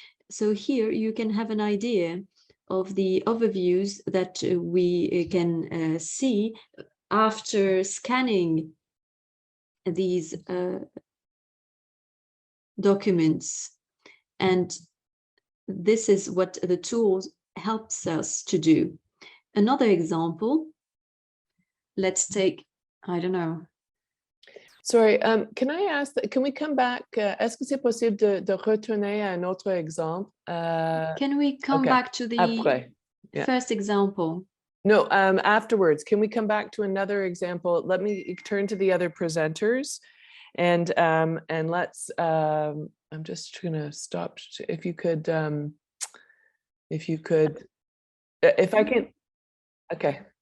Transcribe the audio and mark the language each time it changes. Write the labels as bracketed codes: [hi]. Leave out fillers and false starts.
[en] So here you can have an idea of the overviews that we can see after scanning these documents. And this is what the tool helps us to do. Another example, let's take, I don't know. Sorry, can I ask, can we come back? [fr] Est-ce que c'est possible de retourner à un autre exemple? [en] Can we come back to the first example? No, afterwards. Can we come back to another example? Let me turn to the other presenters, and let's. I'm just gonna stop. If you could, if I can. Okay.